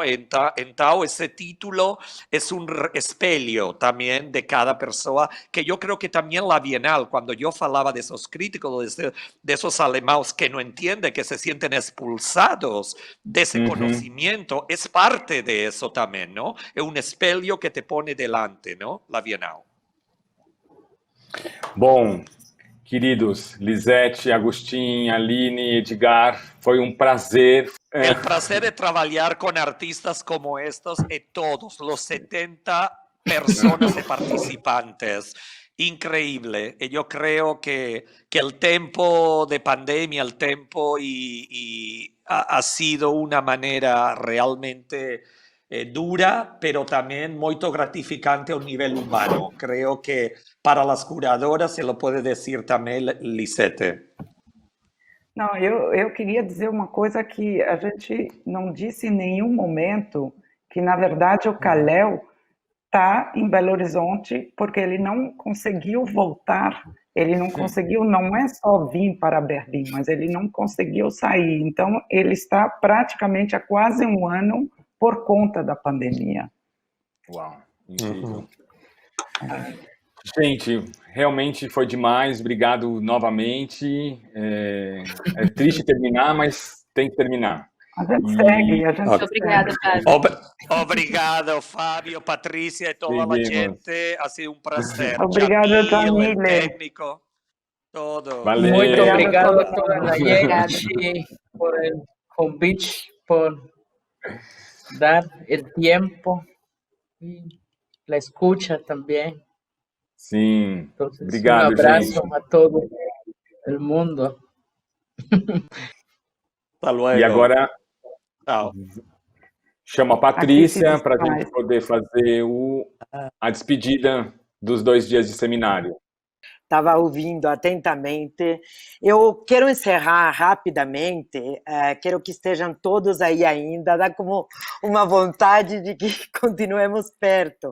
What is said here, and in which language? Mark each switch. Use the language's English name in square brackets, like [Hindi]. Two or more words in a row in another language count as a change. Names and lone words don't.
[Spanish] Entonces, ese título es un espejo también de cada persona, que yo creo que también la Bienal, cuando yo hablaba de esos críticos, de esos alemanes que no entienden, que se sienten expulsados de ese conocimiento, es parte de eso también, ¿no? Es un espejo que te pone delante, ¿no? La Bienal. [Portuguese] Bom, queridos, Lisette, Agustín, Aline, Edgar, foi um prazer. [Spanish] El placer de trabajar con artistas como estos y todos los 70 personas y participantes. Increíble. Y yo creo que el tiempo de pandemia, el tiempo ha sido una manera realmente dura, pero también muy gratificante a un nivel humano. Creo que para las curadoras se lo puede decir también Lisette. [Portuguese] Não, eu queria dizer uma coisa que a gente não disse em nenhum momento, que na verdade o Kalel está em Belo Horizonte porque ele não conseguiu voltar, ele não conseguiu, não é só vir para Berlim, mas ele não conseguiu sair. Então, ele está praticamente há quase um ano por conta da pandemia. Uau, incrível. Gente, realmente foi demais, obrigado novamente. É triste terminar, mas tem que terminar. A gente segue, a gente Obrigada, segue. Fábio. Obrigado, [Spanish] Fabio, Patricia y toda la gente. Ha sido un placer. [Portuguese] Obrigado, [Spanish] Jamil, el Jamile. técnico, todo. [Portuguese] Valeu. Muito obrigado a todo toda mundo. [Spanish] la gente por el convite, por dar el tiempo y la escucha también. [Portuguese] Sim, [Spanish] Entonces, [Portuguese] obrigado, [Spanish] un abrazo [Portuguese] gente. [Spanish] a todo el mundo. Hasta luego. [Portuguese] E agora [Spanish] Chao. [Portuguese] chamo a Aqui se Patrícia para a desfaz. gente poder fazer a despedida dos 2 dias de seminário. Estava ouvindo atentamente. Eu quero encerrar rapidamente, quero que estejam todos aí ainda, dá como uma vontade de que continuemos perto.